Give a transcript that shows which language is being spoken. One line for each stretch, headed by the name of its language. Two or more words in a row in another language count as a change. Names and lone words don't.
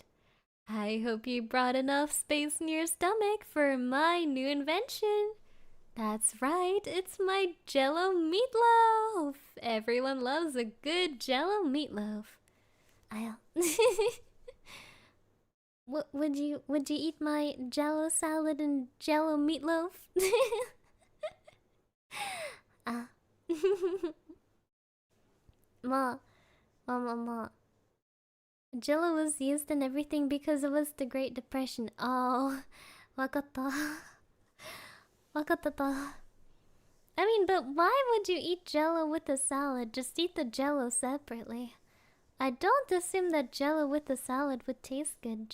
English: I hope you brought enough space in your stomach for my new invention. That's right, it's my Jell-O meatloaf. Everyone loves a good Jell-O meatloaf. Would you eat my Jell-O salad and Jell-O meatloaf? Ma. Jell-O was used in everything because it was the Great Depression.
Japanese: Oh, wakatta.
English: I mean, but why would you eat Jell-O with the salad? Just eat the Jell-O separately. I don't assume that Jell-O with the salad would taste good.